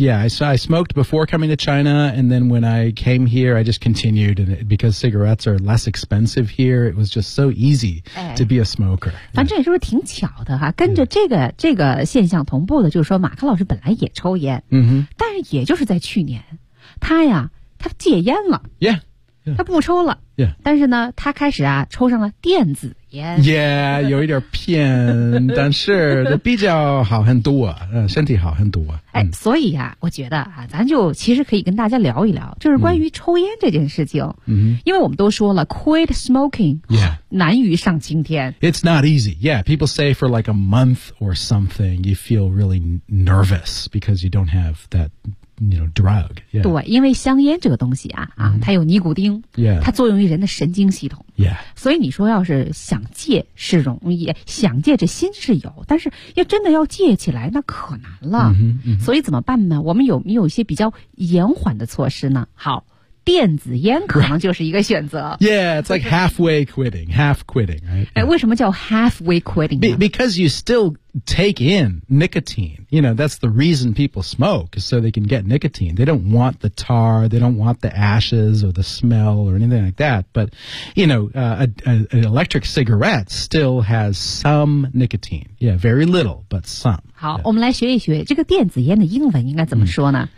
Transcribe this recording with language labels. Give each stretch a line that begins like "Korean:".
English: Yeah, I smoked before coming to China, and then when I came here, I just continued, and because cigarettes are less expensive here, it was just so easy、哎、 to be a smoker.
Chinese: 反正也是不是挺巧的哈、啊、跟着这个现象同步的就是说马克老师本来也抽烟、 mm-hmm. 但是也就是在去年他呀他戒烟了。
English: Yeah.
Chinese: 他不抽了。
English: Yeah.
Chinese: 但是呢他开始啊抽上了电子烟。 Yeah, 有一点骗但是比较好很多身体好很多。哎，所以啊我觉得啊咱就其实可以跟大家聊一聊就是关于抽烟这件事情。嗯、mm-hmm. 因为我们都说了
English: quit smoking,、 yeah.
Chinese: 难于上青天。
English: It's not easy. Yeah, people say for like a month or something, you feel really nervous because you don't have that,You know, drug. Yeah.
Chinese: 对，因为香烟这个东西啊，啊，它有尼古丁，
English: yeah.
Chinese: 它作用于人的神经系统。
English: Yeah.
Chinese: 所以你说要是想戒是容易，想戒这心是有，但是要真的要戒起来那可难了。 Mm-hmm, mm-hmm. 所以怎么办呢？我们有没有一些比较延缓的措施呢？好，电子烟可能就是一个选择。
English: Right. Yeah, it's like halfway quitting, half quitting, right?
Chinese: 哎，为什么叫
English: halfway quitting? Because you still take in nicotine. You know, that's the reason people smoke, is so they can get nicotine. They don't want the tar, they don't want the ashes or the smell or anything like that. But, you know, an electric cigarette still has some nicotine. Yeah, very little, but some.
Chinese: 好、yeah. 我们来学一学这个电子烟的英文应该怎么说呢、